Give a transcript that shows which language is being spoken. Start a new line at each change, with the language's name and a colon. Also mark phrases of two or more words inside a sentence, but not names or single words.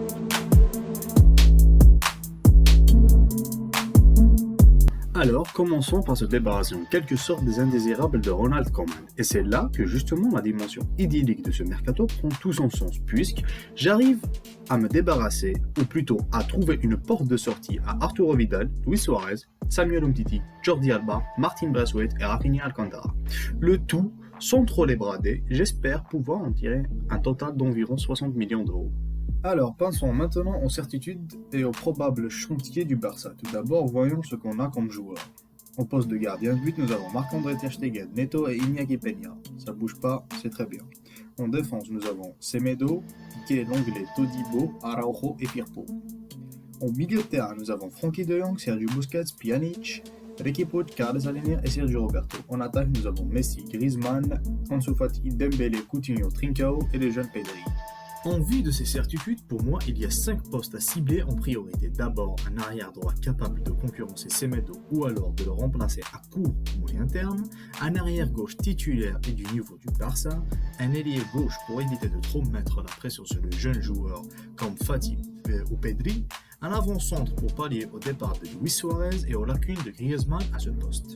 French: Alors, commençons par se débarrasser en quelque sorte des indésirables de Ronald Koeman. Et c'est là que justement la dimension idyllique de ce mercato prend tout son sens, puisque j'arrive à me débarrasser, ou plutôt à trouver une porte de sortie à Arturo Vidal, Luis Suarez, Samuel Umtiti, Jordi Alba, Martin Braithwaite et Rafinha Alcantara. Le tout sans trop les brader, j'espère pouvoir en tirer un total d'environ 60 millions d'euros. Alors, passons maintenant aux certitudes et aux probables chantiers du Barça. Tout d'abord, voyons ce qu'on a comme joueurs. Au poste de gardien de but, nous avons Marc-André Ter Stegen, Neto et Iñaki Peña. Ça bouge pas, c'est très bien. En défense, nous avons Semedo, Piqué, Lenglet, Todibo, Araujo et Firpo. En milieu de terrain, nous avons Frenkie de Jong, Sergio Busquets, Pjanic, Riqui Puig, Carles Aleñá et Sergio Roberto. En attaque, nous avons Messi, Griezmann, Ansu Fati, Dembélé, Coutinho, Trincao et le jeune Pedri. En vue de ces certitudes, pour moi, il y a 5 postes à cibler en priorité. D'abord, un arrière droit capable de concurrencer Semedo ou alors de le remplacer à court ou moyen terme, un arrière gauche titulaire et du niveau du Barça, un ailier gauche pour éviter de trop mettre la pression sur les jeunes joueurs comme Fati ou Pedri, un avant-centre pour pallier au départ de Luis Suarez et aux lacunes de Griezmann à ce poste.